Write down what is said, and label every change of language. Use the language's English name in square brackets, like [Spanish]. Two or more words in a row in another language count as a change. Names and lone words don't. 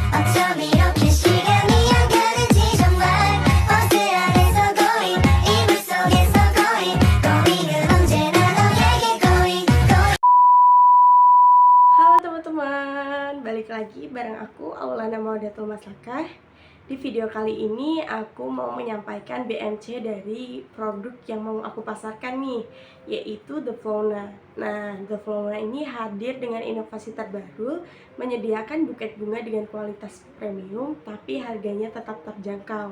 [Korean] 어쩜 이렇게 시간이 안 가는지 정말 버스 안에서 going 이불 속에서 going 은 언제나 너에게 going. [Indonesian] Halo teman-teman, balik lagi bareng aku Aulana Maudatul Maslakah. Di video kali ini aku mau menyampaikan BMC dari produk yang mau aku pasarkan nih, yaitu The Fauna. Nah, The Fauna ini hadir dengan inovasi terbaru, menyediakan buket bunga dengan kualitas premium tapi harganya tetap terjangkau.